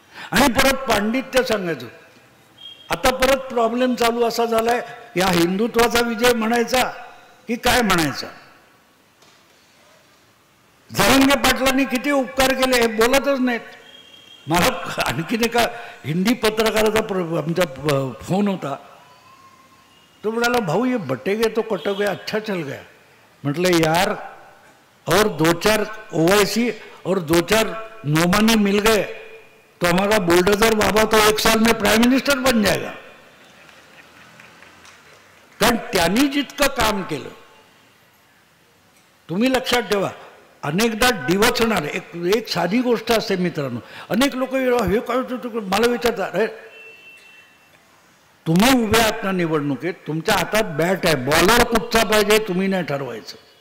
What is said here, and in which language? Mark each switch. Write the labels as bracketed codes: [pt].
[mr] आणि परत पांडित्य सांगायचं. आता परत प्रॉब्लेम चालू असा झालाय, या हिंदुत्वाचा विजय म्हणायचा की काय म्हणायचा. जरांगे पाटलांनी किती उपकार केले हे बोलतच नाहीत. मला आणखीन एका हिंदी पत्रकाराचा आमचा फोन होता. तो म्हणाला, भाऊ [hi] ये बटेगे तो कटोगे, अच्छा चल गया. [mr] म्हटलं [hi] यार, और 2-4 ओवैसी और 2-4 नोमानी मिल गए तो हमारा बुलडोजर बाबा तो 1 साल में प्राइम मिनिस्टर बन जाएगा. [mr] कारण त्यांनी जितकं काम केलं, तुम्ही लक्षात ठेवा, अनेकदा डिवचणार. एक साधी गोष्ट असते मित्रांनो. अनेक लोक हे काय मला विचारतात, अरे तुम्ही उभे आहात ना निवडणुकीत, तुमच्या हातात बॅट आहे, बॉलर कुठचा पाहिजे तुम्ही नाही ठरवायचं.